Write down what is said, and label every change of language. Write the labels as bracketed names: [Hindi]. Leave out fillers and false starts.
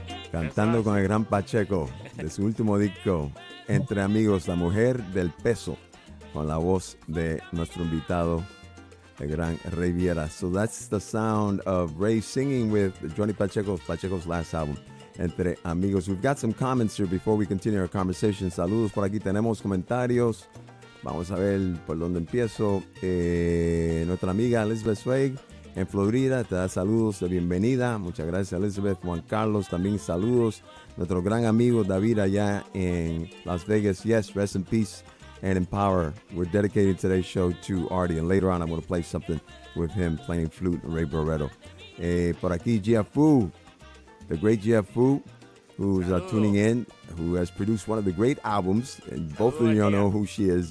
[Spanish] cantando con el gran Pacheco de su último disco, Entre Amigos, la mujer del peso, con la voz de nuestro invitado, el gran Ray Viera. [English] So that's the sound of Ray singing with Johnny Pacheco's last album, Entre Amigos. We've got some comments here before we continue our conversation. [Spanish] Saludos por aquí, tenemos comentarios. Vamos a ver por dónde empiezo. Nuestra amiga Elizabeth Swag en Florida te da saludos de bienvenida. Muchas gracias, Elizabeth. Juan Carlos también saludos. Nuestro gran amigo David allá en Las Vegas. [English] Yes, rest in peace and in power. We're dedicating today's show to Artie, and later on I'm going to play something with him playing flute and Ray Barretto. [Spanish] Por aquí, [English] Gia Fu, the great Gia Fu, who's tuning in, who has produced one of the great albums, and both of you know who she is.